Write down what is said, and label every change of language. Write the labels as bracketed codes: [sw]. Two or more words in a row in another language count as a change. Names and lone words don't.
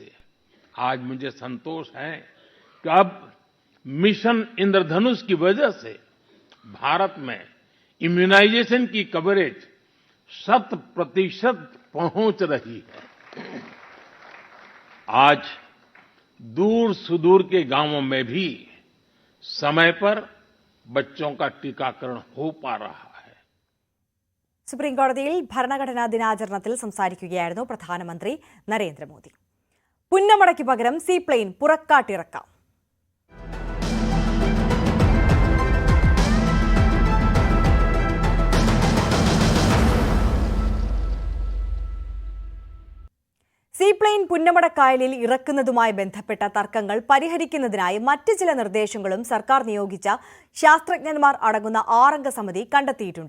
[hi] आज मुझे संतोष है कि अब मिशन इंद्रधनुष की वजह से भारत में इम्यूनाइजेशन की कवरेज 100% पहुंच रही है. आज दूर सुदूर के गांवों में भी समय पर बच्चों का टीकाकरण हो पा रहा है. [ml] സുപ്രീം കോടതിയിൽ ഭരണഘടനാ ദിനാചരണത്തിൽ സംസാരിക്കുകയായിരുന്നു പ്രധാനമന്ത്രി നരേന്ദ്രമോദി. പുന്നമടയ്ക്ക് പകരം സീപ്ലെയിൻ പുറക്കാട്ടിറക്കാം. സീപ്ലെയിൻ പുന്നമടക്കായലിൽ ഇറക്കുന്നതുമായി ബന്ധപ്പെട്ട തർക്കങ്ങൾ പരിഹരിക്കുന്നതിനായി മറ്റ് ചില നിർദ്ദേശങ്ങളും സർക്കാർ നിയോഗിച്ച ശാസ്ത്രജ്ഞന്മാർ അടങ്ങുന്ന 6-അംഗ സമിതി കണ്ടെത്തിയിട്ടുണ്ട്.